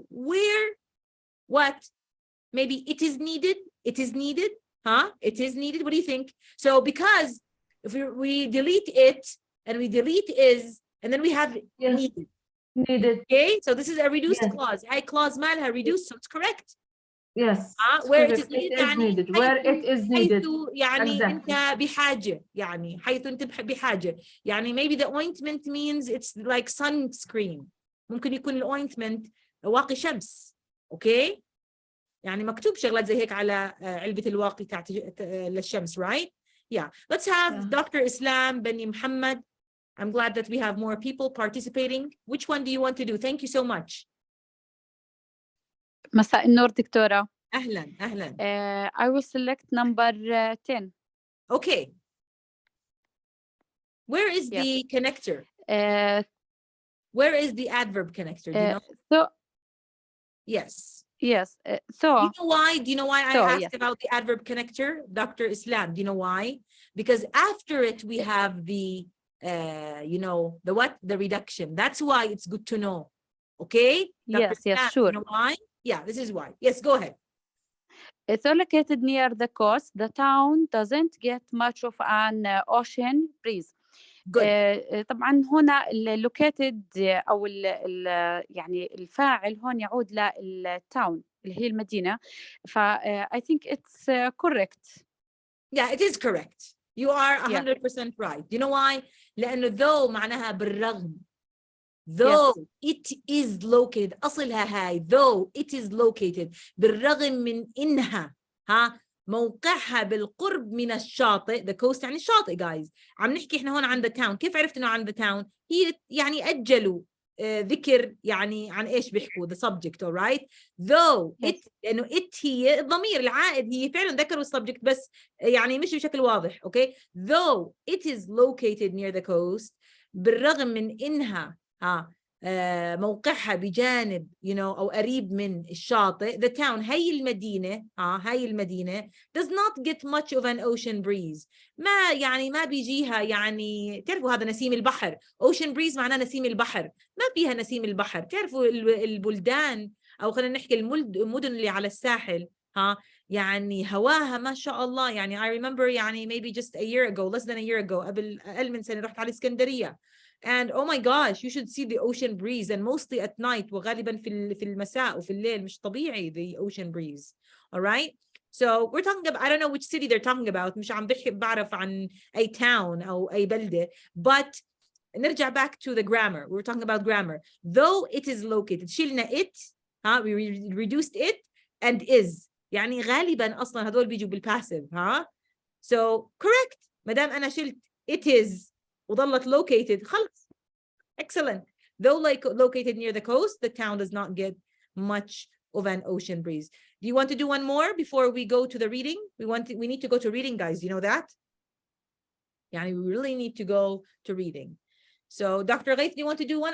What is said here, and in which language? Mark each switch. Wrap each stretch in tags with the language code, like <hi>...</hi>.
<en>Where, what? Maybe it is needed, huh? It is needed, what do you think? So because if we delete it and we delete is, and then we have needed. Needed. Okay, so this is a reduced clause. I clause مالها reduced, so it's correct. Yes. where it is needed, where it is needed.</en> <ar>حيث يعني</ar> <en>exactly.</en> <ar>أنت بحاجة, يعني حيث أنت بحاجة.</ar> <en>يعني maybe the ointment means it's like sunscreen.</en> <ar>ممكن يكون الاوينتمنت واقي شمس. Okay? يعني مكتوب شغلات زي هيك على علبة الواقي تاعت للشمس, right?</ar> <en>Yeah. Let's have Dr. Islam Bani Muhammad. I'm glad that we have more people participating. Which one do you want to do? Thank you so much.</en> <ar>مساء النور دكتورة. أهلا أهلا.</ar> <en>I will select number 10. Okay. Where is the connector? Where is the adverb connector? Do you know? So yes. Yes. So do you know why I asked about the adverb connector, Dr. Islam? Do you know why? Because after it we have the you know, the what? The reduction. That's why it's good to know. Okay? Dr. Yes, yes, sure. You know why? Yeah, this is why. Yes, go ahead. It's located near the coast. The town doesn't get much of an ocean breeze. Good.</en> <ar>طبعا هنا located أو يعني الفاعل هون يعود للتاون اللي هي المدينة.</ar> <en>I think it's correct. Yeah, it is correct. You are 100% right. You know why?</en> <ar>لأنه though معناها بالرغم.</ar> <en>Though it is located,</en> <ar>أصلها هاي, though it is located, بالرغم من إنها موقعها بالقرب من الشاطئ.</ar> <en>The coast</en> <ar>يعني الشاطئ,</ar> <en>guys.</en> <ar>عم نحكي إحنا هون عن</ar> <en>the town.</en> <ar>كيف عرفت إنه عن the town؟ هي يعني أجلوا ذكر يعني عن إيش بيحكوا, the subject, all right? Though it, لأنه it هي الضمير العائد, هي فعلا ذكروا subject بس يعني مش بشكل واضح, okay?</ar> <en>Though it is located near the coast,</en> <ar>بالرغم من إنها موقعها بجانب you know أو قريب من الشاطئ,</ar> <en>the town</en> <ar>هاي المدينة هاي المدينة</ar> <en>does not get much of an ocean breeze.</en> <ar>ما يعني ما بيجيها, يعني تعرفوا هذا نسيم البحر, ocean breeze معناه نسيم البحر, ما فيها نسيم البحر. تعرفوا البلدان أو خلينا نحكي المدن اللي على الساحل يعني هواها ما شاء الله.</ar> <en>يعني I remember يعني maybe just a year ago, less than a year ago,</en> <ar>قبل أقل من سنة رحت على اسكندرية.</ar> <en>And oh my gosh, you should see the ocean breeze, and mostly at night,</en> <ar>وغالبا في المساء وفي الليل, مش طبيعي</ar> <en>the ocean breeze. All right? So we're talking about, I don't know which city they're talking about.</en> <ar>مش عم بعرف عن أي town أو أي بلدة.</ar> <en>But نرجع back to the grammar. We're talking about grammar. Though it is located. شلنا it. We reduced it and is.</en> <ar>يعني غالبا أصلا هذول بيجوا بالpassive.</ar> <en>So correct.</en> <ar>ما دام أنا شلت it is وظلت located خلص.</ar> <en>Excellent. Though like located near the coast, the town does not get much of an ocean breeze. Do you want to do one more before we go to the reading? We need to go to reading, guys. You know that? Yeah, we really need to go to reading. So Dr. Ghaith, do you want to do one?</en>